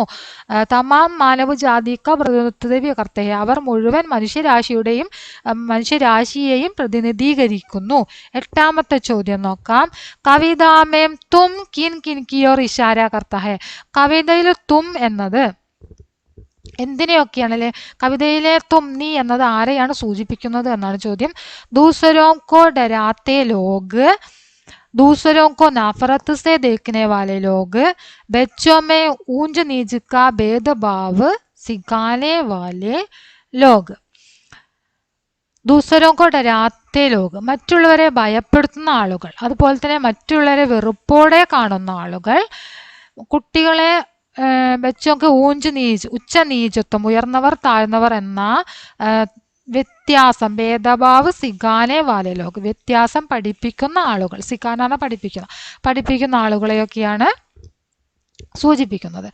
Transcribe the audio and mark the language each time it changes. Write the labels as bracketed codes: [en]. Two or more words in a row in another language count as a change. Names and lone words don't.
[hi] तमाम मानव जाति का प्रतिनिधित्व करते, [ml] അവർ മുഴുവൻ മനുഷ്യരാശിയെയും പ്രതിനിധീകരിക്കുന്നു. എട്ടാമത്തെ ചോദ്യം നോക്കാം. [hi] कविता में तुम किन किन की ओर इशारा करता है? [ml] കവിതയിൽ തും എന്നത് എന്തിനെയൊക്കെയാണല്ലേ? കവിതയിലെ തും നീ എന്നത് ആരെയാണ് സൂചിപ്പിക്കുന്നത് എന്നാണ് ചോദ്യം. [hi] ദൂസരോं को डराते लोग, दूसरों को नफरत से देखने वाले लोग, बच्चों में ऊंच नीच का भेदभाव सिखाने वाले लोग. ദൂസരോं को डराते लोग, [ml] മറ്റുള്ളവരെ ഭയപ്പെടുത്തുന്ന ആളുകൾ, അതുപോലെ തന്നെ മറ്റുള്ളവരെ വെറുപ്പോടെ കാണുന്ന ആളുകൾ. കുട്ടികളെ [hi] बच्चों को ऊँच नीच, [ml] ഉച്ച നീചത്വം, ഉയർന്നവർ താഴ്ന്നവർ എന്ന വ്യത്യാസം, [hi] भेदभाव सिखाने वाले लोग, [ml] വ്യത്യാസം പഠിപ്പിക്കുന്ന ആളുകൾ, സിഖാനാണ് പഠിപ്പിക്കുന്ന ആളുകളെയൊക്കെയാണ് സൂചിപ്പിക്കുന്നത്.